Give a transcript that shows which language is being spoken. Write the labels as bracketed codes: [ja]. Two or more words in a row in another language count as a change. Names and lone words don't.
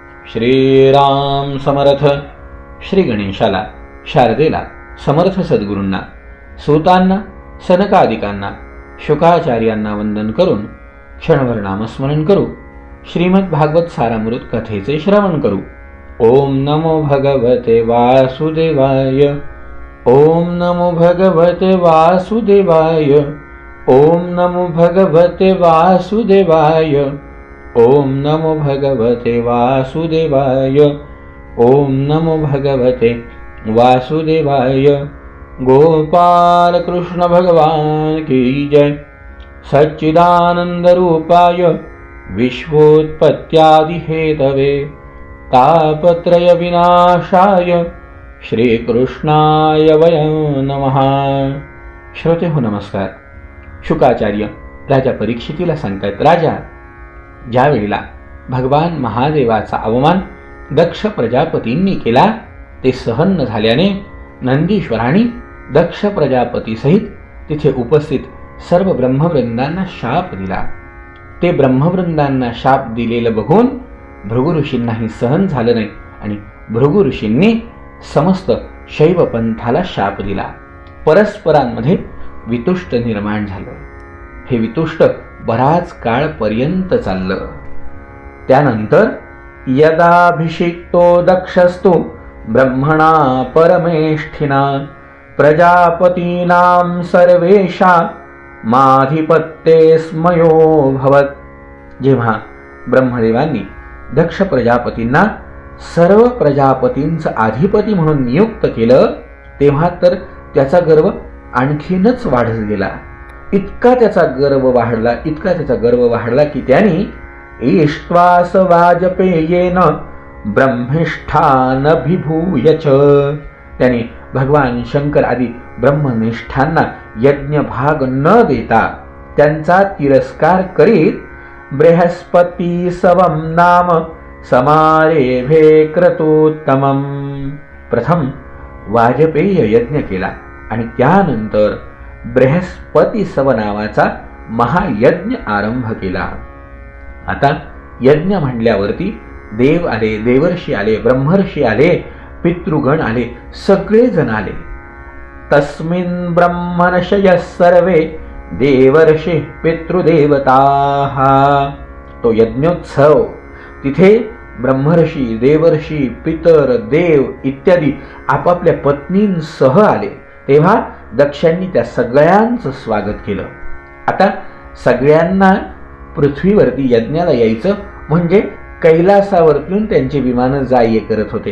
[mr] श्रीराम समर्थ. श्री गणेशाला, शारदेला, समर्थ सद्गुरूंना, सूतांना, सनकादिकांना, शुकाचार्यांना वंदन करून क्षणभर नामस्मरण करू. श्रीमद भागवत सारामृत कथेचे श्रवण करू. [sa] ओम नमो भगवते वासुदेवाय. ओम नमो भगवते वासुदेवाय. ओम नमो भगवते वासुदेवाय. ओम नमो भगवते वासुदेवाय. ओम नमो भगवते वासुदेवाय. [hi] गोपाल कृष्ण भगवान की जय. [sa] सच्चिदानंद रूपाय विश्वोत्पत्त्यादि हेतवे तापत्रय विनाशाय श्रीकृष्णाय वयं नमः. [mr] श्रोते हो नमस्कार. शुकाचार्य राजा परीक्षितीला सांगतायत, राजा, ज्या वेळेला भगवान महादेवाचा अवमान दक्ष प्रजापतींनी केला ते सहन न झाल्याने नंदीश्वरांनी दक्ष प्रजापतीसहित तिथे उपस्थित सर्व ब्रह्मवृंदांना शाप दिला. ते ब्रह्मवृंदांना शाप दिलेलं बघून भृगु ऋषींनाही सहन झालं नाही आणि भृगु ऋषींनी समस्त शैव पंथाला शाप दिला. परस्परांमध्ये वितुष्ट निर्माण झालं. हे वितुष्ट बराच काळ पर्यंत चाललं. [sa] त्यानंतर यदाभिषिक्तो दक्षस्तु ब्रह्मणा परमेष्ठिना प्रजापतीनां सर्वेषां माधिपत्ये स्मयोभवत्. [mr] जेव्हा ब्रह्मदेवांनी दक्ष प्रजापतींना सर्व प्रजापतींचं अधिपती म्हणून नियुक्त केलं तेव्हा तर त्याचा गर्व आणखीनच वाढत गेला. इतका त्याचा गर्व वाढला की त्याने [sa] ईष्ट्वास वाजपेयेन ब्रह्मिष्ठानभिभूयच. [mr] त्याने भगवान शंकर आदी ब्रह्मनिष्ठांना यज्ञ भाग न देता त्यांचा तिरस्कार करीत [sa] बृहस्पती सवम नाम समारेभे क्रतोत्तमम. [mr] प्रथम वाजपेय यज्ञ केला आणि त्यानंतर बृहस्पती सव नावाचा महायज्ञ आरंभ केला. आता यज्ञ म्हणल्यावरती देव आले, देवर्षी आले, ब्रह्मर्षी आले, पितृगण आले, सगळे जण आले. [sa] तस्मिन् ब्रह्मर्षयः सर्वे देवर्षी पितृदेवताः. [mr] तो यज्ञोत्सव, तिथे ब्रह्मर्षी, देवर्षी, पितर, देव इत्यादी आपापल्या पत्नींसह आले. तेव्हा दक्षांनी त्या सगळ्यांचं स्वागत केलं. आता सगळ्यांना पृथ्वीवरती यज्ञाला यायचं म्हणजे कैलासावरतून त्यांचे विमान जा ये करत होते.